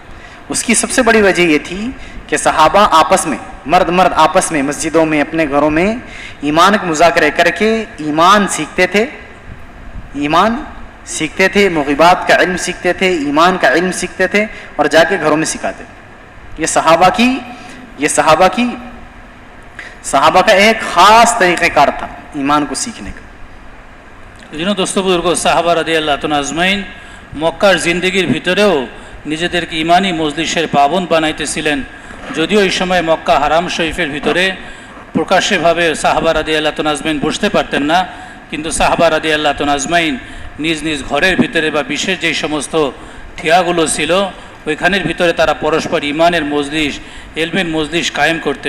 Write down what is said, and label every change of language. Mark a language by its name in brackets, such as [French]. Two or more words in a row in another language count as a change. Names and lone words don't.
[Urdu] اس کی سب سے بڑی وجہ یہ تھی کہ صحابہ آپس میں، مرد آپس میں، مسجدوں میں، اپنے گھروں میں ایمان کے مذاکرے کر کے ایمان سیکھتے تھے، مغیبات کا علم سیکھتے تھے، ایمان کا علم سیکھتے تھے اور جا کے گھروں میں سکھاتے تھے۔ یہ صحابہ کا ایک خاص طریقہ کار تھا ایمان کو سیکھنے کا۔ [Bangla] জন্য দোস্ত বুজুর্গ সাহাবা [Arabic] رضي الله تعالى أجمعين [Bangla] মক্কার জিন্দেগির ভিতরেও নিজেদেরকে ইমানি মজলিসের পাবন বানাইতেছিলেন। যদিও এই সময় মক্কা হারাম শরীফের ভিতরে প্রকাশ্যভাবে সাহাবা [Arabic] رضي الله تعالى أجمعين [Bangla] বসতে পারতেন না, কিন্তু সাহাবা [Arabic] رضي الله تعالى أجمعين [Bangla] নিজ নিজ ঘরের ভিতরে বা বিশেষ যেই সমস্ত ঠিয়াগুলো ছিল ওইখানের ভিতরে তারা পরস্পর ইমানের মজলিস, এলমের মজলিস কায়েম করতেন।